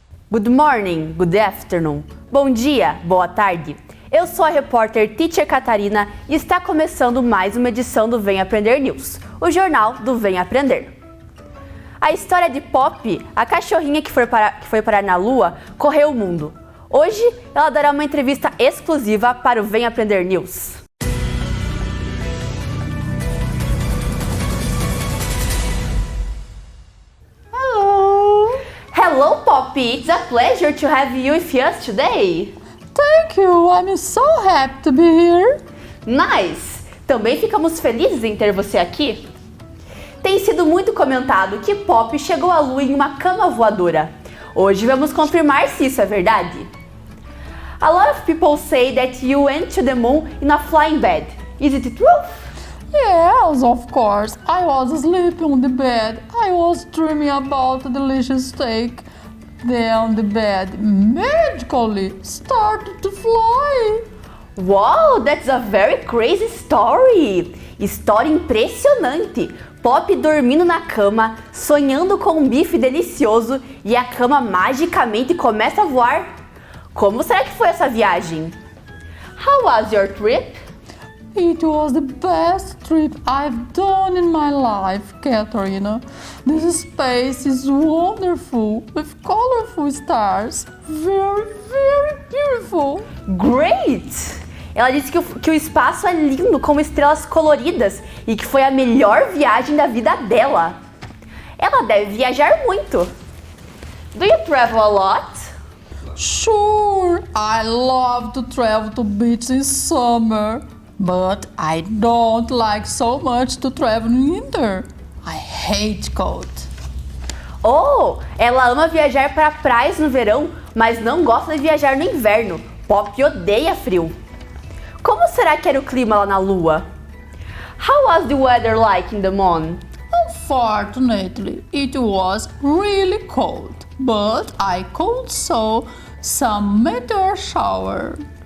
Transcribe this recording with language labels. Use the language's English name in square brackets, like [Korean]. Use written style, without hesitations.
[English] Good morning, good afternoon. [Portuguese] Bom dia, boa tarde. Eu sou a repórter Teacher Catarina e está começando mais uma edição do Vem Aprender News, o jornal do Vem Aprender. A história de Pop, a cachorrinha que foi parar na Lua, correu o mundo. Hoje, ela dará uma entrevista exclusiva para o Vem Aprender News. [English] Hello, Poppy. It's a pleasure to have you with us today. Thank you. I'm so happy to be here. Nice. [Portuguese] Também ficamos felizes em ter você aqui. Tem sido muito comentado que Pop chegou à Lua em uma cama voadora. Hoje vamos confirmar se isso é verdade. [English] A lot of people say that you went to the moon in a flying bed. Is it true? Yes, of course. I was sleeping on the bed. I was dreaming about a delicious steak. Then the bed magically started to fly. Wow, that's a very crazy story. [Portuguese] História impressionante. Pop dormindo na cama, sonhando com um bife delicioso e a cama magicamente começa a voar. Como será que foi essa viagem? [English] How was your trip? It was the best trip I've done in my life, Katarina. This space is wonderful, with colorful stars. Very, very beautiful. Great! [Portuguese] Ela disse que o espaço é lindo, com estrelas coloridas, e que foi a melhor viagem da vida dela. Ela deve viajar muito. [English] Do you travel a lot? Sure, I love to travel to beaches in summer. But I don't like so much to travel in winter. I hate cold. [Portuguese] Oh, ela ama viajar para praias no verão, mas não gosta de viajar no inverno. Pop odeia frio. Como será que era o clima lá na Lua? [English] How was the weather like in the moon? Unfortunately, it was really cold, but I could saw some meteor shower.